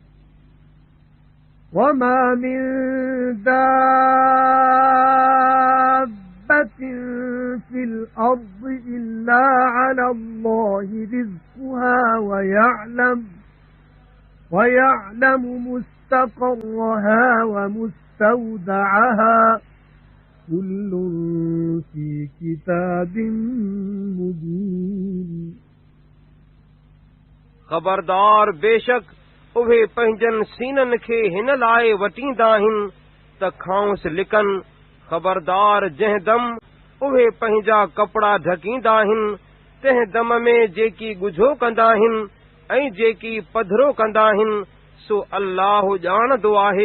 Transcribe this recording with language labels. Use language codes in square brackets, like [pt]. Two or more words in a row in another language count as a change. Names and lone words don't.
[ar] وما من دابة في الأرض إلا على الله رزقها ويعلم مستقرها ومستودعها كل في كتاب مبين. [sd] ख़बरदार बेशक उहे पंहिंजनि सीननि खे हिन लाइ वटींदा आहिनि त खांउसि लिकनि। ख़बरदार जंहिं दम उहे पंहिंजा कपड़ा ढकींदा आहिनि, तंहिं दम में जेकी ॻुझो कंदा आहिनि ऐं जेकी पधरो कंदा आहिनि, सो अल्लाह ॼाणंदो आहे।